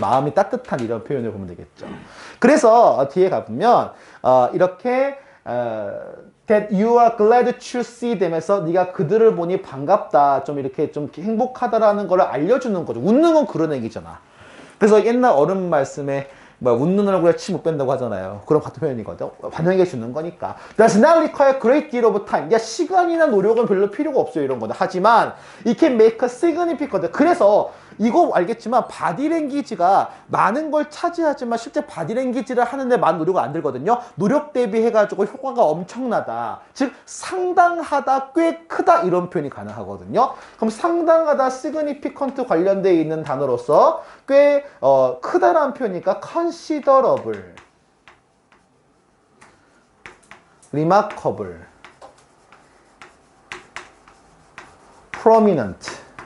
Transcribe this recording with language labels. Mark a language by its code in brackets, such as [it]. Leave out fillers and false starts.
[ko] 마음이 따뜻한 이런 표현을 보면 되겠죠. 그래서 뒤에 가보면 이렇게 [en] that you are glad to see them [ko] 에서 네가 그들을 보니 반갑다, 좀 이렇게 좀 행복하다라는 걸 알려주는 거죠. 웃는 건 그런 얘기잖아. 그래서 옛날 어른 말씀에 뭐 웃는 얼굴에 침 못 뺀다고 하잖아요. 그런 같은 표현이거든. 반영해 주는 거니까. [en] Does not require great deal of time. [ko] 야, 시간이나 노력은 별로 필요가 없어요, 이런 거는. 하지만 [en] it can make a significant. [ko] 그래서 이거 알겠지만 바디랭귀지가 많은 걸 차지하지만 실제 바디랭귀지를 하는데 많은 노력은 안 들거든요. 노력 대비해가지고 효과가 엄청나다. 즉 상당하다, 꽤 크다 이런 표현이 가능하거든요. 그럼 상당하다, significant 관련되어 있는 단어로서 꽤 크다라는 표현이니까 considerable, remarkable, prominent.